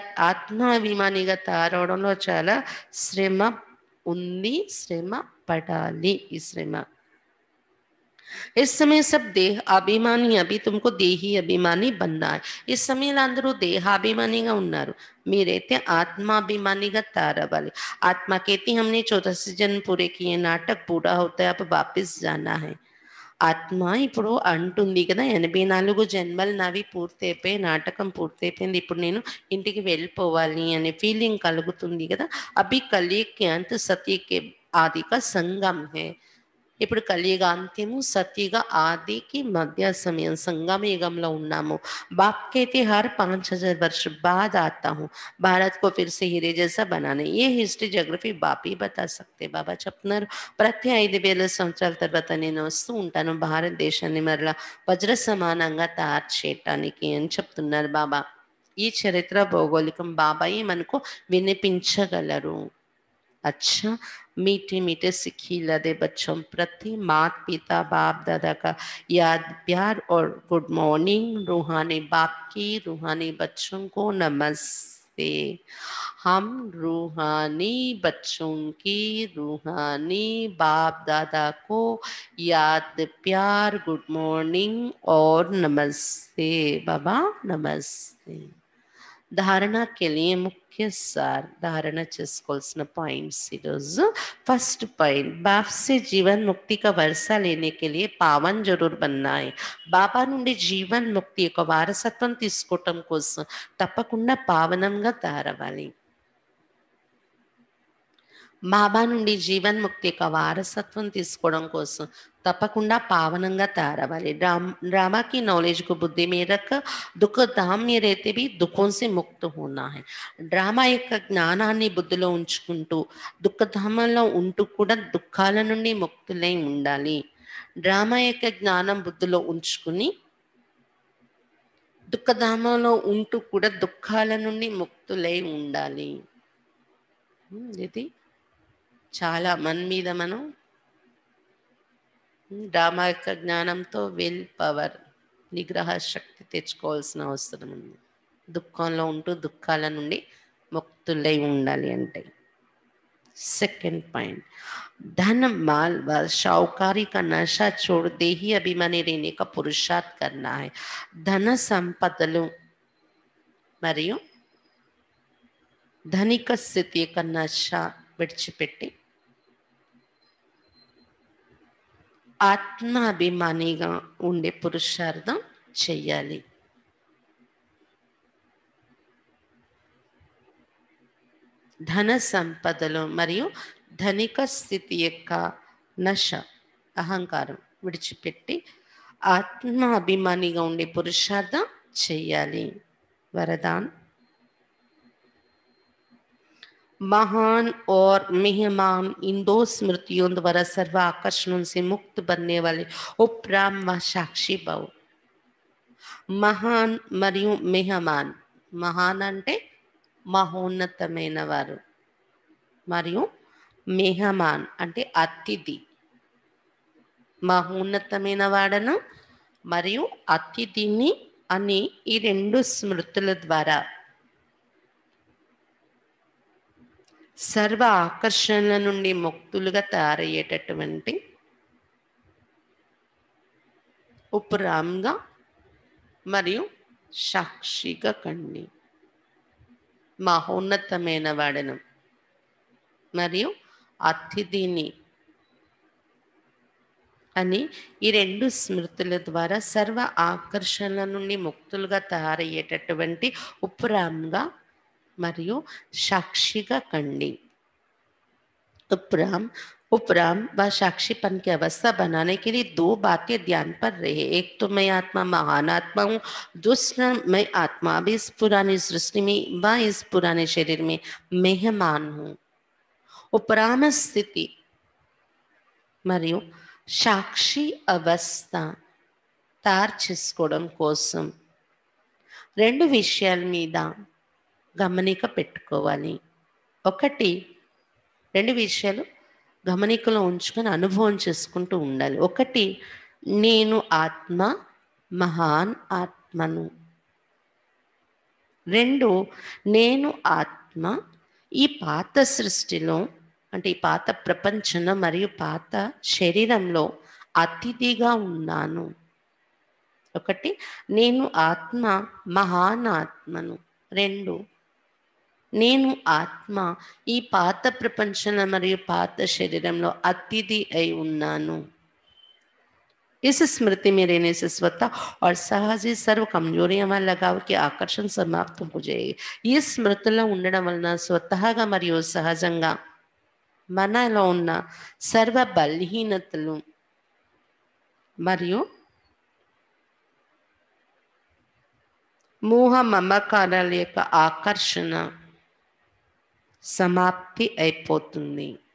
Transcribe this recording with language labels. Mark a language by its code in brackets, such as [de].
[te] ఆత్మాభిమానిగా తయారవడంలో చాలా శ్రమ ఉంది, శ్రమ పడాలి. ఈ శ్రమ [hi] इस समय सब देह अभिमानी, अभी तुमको देही अभिमानी बनना है. इस समय [te] అందరూ దేహాభిమానిగా ఉన్నారు, మీరైతే ఆత్మాభిమానిగా తయారవ్వాలి. [hi] आत्मा कहती हमने 84 जन्म पूरे किए, नाटक पूरा होता है, अब वापस जाना है. [te] ఆత్మ ఇప్పుడు అంటుంది కదా 84 జన్మలు నావి పూర్తయిపోయి, నాటకం పూర్తయిపోయింది, ఇప్పుడు నేను ఇంటికి వెళ్ళిపోవాలి అనే ఫీలింగ్ కలుగుతుంది కదా. [hi] అభి కలియుగ్ అంత సత్యకే ఆదిక సంగం హే. [te] ఇప్పుడు కలియుగ అంత్యము, సత్యుగ ఆదికి మధ్య సమయం, సంగమ యుగంలో ఉన్నాము. [hi] बाप कहते हर 5000 वर्ष बाद आता हूँ, भारत को फिर से हीरे जैसा बनाने. ये हिस्ट्री जोग्రఫీ బాప్ ही बता सकते. [te] బాబా చెప్తున్నారు ప్రతి 5000 సంవత్సరాల తర్వాత నేను వస్తూ ఉంటాను భారతదేశాన్ని మరలా వజ్ర సమానంగా తయారు చేయటానికి అని చెప్తున్నారు బాబా. ఈ చరిత్ర భౌగోళికం బాబాయే మనకు వినిపించగలరు. [hi] अच्छा, मीठे मीठे सिखिला दे बच्चों प्रति माता पिता बाप दादा का याद प्यार और गुड मॉर्निंग. रूहानी बाप की रूहानी बच्चों को नमस्ते. हम रूहानी बच्चों की रूहानी बाप दादा को याद प्यार गुड मॉर्निंग और नमस्ते बाबा नमस्ते. ధారణ के लिए मुख्य सार धारण [te] చేసుకోవాల్సిన పాయింట్స్ ఈరోజు. [hi] फर्स्ट पॉइंट बाप से जीवन मुक्ति का वर्षा लेने के लिए पावन जरूर बनना है. [te] బాబా నుండి జీవన్ ముక్తి యొక్క వారసత్వం తీసుకోవటం కోసం తప్పకుండా పావనంగా తయారవ్వాలి. బాబా నుండి జీవన్ముక్తి యొక్క వారసత్వం తీసుకోవడం కోసం తప్పకుండా పావనంగా తయారవ్వాలి. ड्रामा की नॉलेज को बुद्धि में रख दुख धाम में रहते भी दुखों से मुक्त होना है. డ్రామా యొక్క జ్ఞానాన్ని బుద్ధిలో ఉంచుకుంటూ దుఃఖధామంలో ఉంటూ కూడా దుఃఖాల నుండి ముక్తులై ఉండాలి. డ్రామా యొక్క జ్ఞానం బుద్ధిలో ఉంచుకుని దుఃఖధామంలో ఉంటూ కూడా దుఃఖాల నుండి ముక్తులై ఉండాలి. ఇది చాలా మన మీద మనం డ్రామా యొక్క జ్ఞానంతో విల్ పవర్ నిగ్రహ శక్తి తెచ్చుకోవాల్సిన అవసరం ఉంది. దుఃఖంలో ఉంటూ దుఃఖాల నుండి ముక్తులై ఉండాలి అంటే. [hi] सेकंड पॉइंट धन माल व शाहूकारी का नशा छोड़ देही अभिमानी रहने का पुरुषार्थ करना है. [te] ధన సంపదలు మరియు ధనిక స్థితి యొక్క నశ విడిచిపెట్టి ఆత్మాభిమానిగా ఉండే పురుషార్థం చెయ్యాలి. ధన సంపదలు మరియు ధనిక స్థితి యొక్క నశ అహంకారం విడిచిపెట్టి ఆత్మాభిమానిగా ఉండే పురుషార్థం చెయ్యాలి. [hi] वरदान महान और मेहमान इन दो स्मृतियों द्वारा सर्व आकर्षणों से मुक्त बनने वाले उपराम व साक्षी भव. [te] మహాన్ మరియు మెహమాన్. మహాన్ అంటే మహోన్నతమైన వారు మరియు మెహమాన్ అంటే అతిథి. మహోన్నతమైన వాడను మరియు అతిథిని అని ఈ రెండు స్మృతుల ద్వారా సర్వ ఆకర్షణల నుండి ముక్తులుగా తయారయ్యేటటువంటి ఉపరామ్గా మరియు సాక్షిగా కండి. మహోన్నతమైన వాడను మరియు అతిథిని అని ఈ రెండు స్మృతుల ద్వారా సర్వ ఆకర్షణల నుండి ముక్తులుగా తయారయ్యేటటువంటి ఉపరామ్గా మరియు సాక్షిగా కండి. [hi] उपराम व साक्षीपन की अवस्था बनाने के लिए दो बातें ध्यान पर रहे. एक तो मैं आत्मा महान आत्मा हूँ, दूसरा मैं आत्मा भी इस पुरानी सृष्टि में व इस पुराने शरीर में मेहमान हूँ. उपराम स्थिति [te] మరియు సాక్షి అవస్థ తయారు చేసుకోవడం కోసం రెండు విషయాల మీద గమనిక పెట్టుకోవాలి. ఒకటి, రెండు విషయాలు గమనికలో ఉంచుకొని అనుభవం చేసుకుంటూ ఉండాలి. ఒకటి, నేను ఆత్మ మహాన్ ఆత్మను. రెండు, నేను ఆత్మ ఈ పాత సృష్టిలో అంటే ఈ పాత ప్రపంచంలో మరియు పాత శరీరంలో అతిథిగా ఉన్నాను. ఒకటి, నేను ఆత్మ మహాన్ ఆత్మను. రెండు, నేను ఆత్మ ఈ పాత ప్రపంచంలో మరియు పాత శరీరంలో అతిథి అయి ఉన్నాను. [hi] इस स्मृति में रहने से स्वतः और सहज ही सर्व कमजोरियां व लगाव की आकर्षण समाप्त हो जाएगी. [te] ఈ స్మృతిలో ఉండడం వలన స్వతహాగా మరియు సహజంగా మనలో ఉన్న సర్వ బలహీనతలు మరియు మోహ మమకారాల యొక్క ఆకర్షణ समाप्ति అయిపోతుంది.